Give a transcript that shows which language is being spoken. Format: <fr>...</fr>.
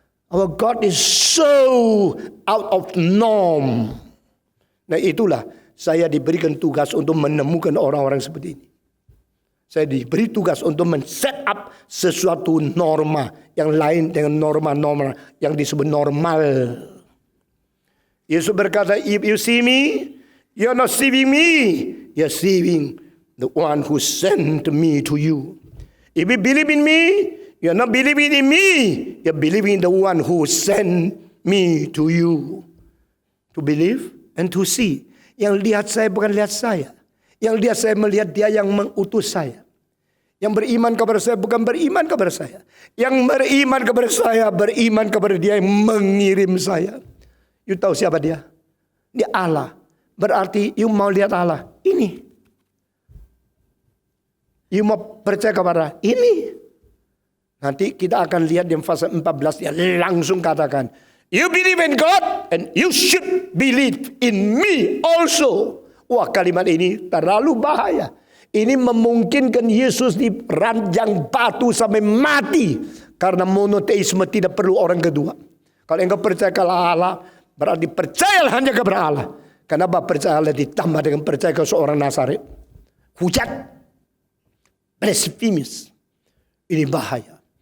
<en>Our God is so out of norm.</en> <id>Nah itulah saya diberikan tugas untuk menemukan orang-orang seperti ini. Saya diberi tugas untuk men-set up sesuatu norma yang lain dengan norma-norma yang disebut normal. Yesus berkata,</id> <en>if you see me, you're not seeing me. You're seeing the one who sent me to you. If you believe in me, you're not believing in me. You're believing in the one who sent me to you. To believe and to see.</en> <id>Yang lihat saya bukan lihat saya. Yang lihat saya melihat dia yang mengutus saya. Yang beriman kepada saya bukan beriman kepada saya. Yang beriman kepada saya, beriman kepada dia yang mengirim saya. You tahu siapa dia? Dia Allah. Berarti you mau lihat Allah. Ini. You mau percaya kepada ini. Nanti kita akan lihat di fase 14. Dia langsung katakan.</id> <en>You believe in God. And you should believe in me also.</en> <id>Wah kalimat ini terlalu bahaya. Ini memungkinkan Yesus diranjang batu sampai mati. Karena monoteisme tidak perlu orang kedua. Kalau engkau percaya kepada Allah. Berarti percayalah hanya kepada Allah. Kenapa percaya Allah ditambah dengan percaya ke seorang Nazaret? Hujat. Blasphemous. Ini bahaya.</id>